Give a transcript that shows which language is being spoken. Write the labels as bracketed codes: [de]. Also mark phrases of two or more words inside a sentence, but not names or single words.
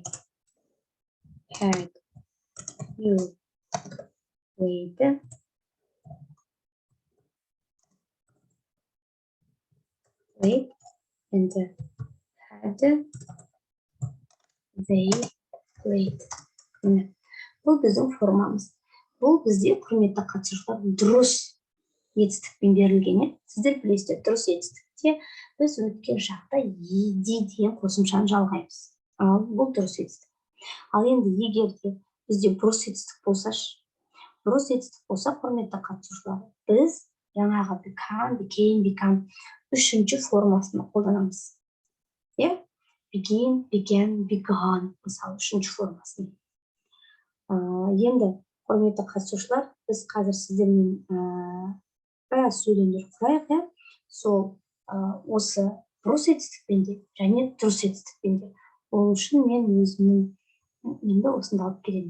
[en] Had you played? Played and had they played. [kk] Бұл біздің формамыз. Бұл бізде құрметті қатысушылар дұрыс етістікпен берілген. Сіздер білесіздер, дұрыс етістікте біз өткен шақта еде деген қосымшаны жалғаймыз. Ал бұл дұрыс етістік. Ал енді егер де бізде бұрыс етістік болса, құрметті қатысушылар, біз жаңағы became үшінші формасını қолданамыз. [en] Begin, began, began, [kk] мысалы үшінші формасын. Енді құрметті қатысушылар, біз қазір сіздермен біраз сөйлемдер құрайық. Сол осы бұрыс етістікпен де және дұрыс етістікпен де. Ол үшін мен өзімнің енді осында алып келемін.